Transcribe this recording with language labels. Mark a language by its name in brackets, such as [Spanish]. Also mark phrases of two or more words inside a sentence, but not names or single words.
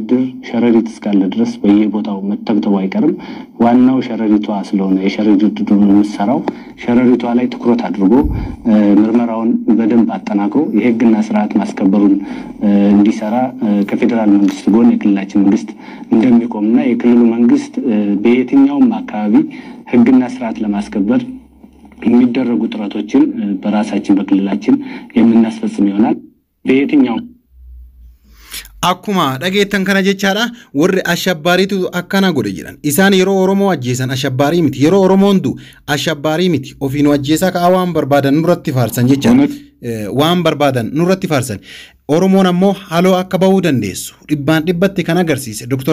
[Amharic] ድር ሸረሪት እስካለ ድረስ በየቦታው መተብተው አይቀርም። ዋናው ሸረሪቷ ስለሆነ የሸረሪት ድሩ የሚሰራው ሸረሪቷ ላይ ትኩረት አድርጎ ምርመራውን በደንብ አጠናክሮ የህግና ስርዓት ማስከበሩን እንዲሰራ ከፌደራል መንግስት ጎን የክልላችን መንግስት እንደሚቆምና የክልሉ መንግስት በየትኛውም አካባቢ ህግና ስርዓት ለማስከበር የሚደረጉ ጥረቶችን በራሳችን በክልላችን የምናስፈጽም ይሆናል። በየትኛውም [Oromo] akkuma dhageettan kana jechaadha warri ashabbaariitu akkana godhe jedhan isaan yeroo oromoo ajjeesan ashabbaarii miti yeroo oromoon du ashabbaarii miti ofiinu ajjeesaa ka waan barbaadan nurratti faarsan jechaadha waan barbaadan nurratti faarsan oromoon ammoo haloo akka bahuu dandeessu dhibbaan dhibbatti kan agarsiise Dr.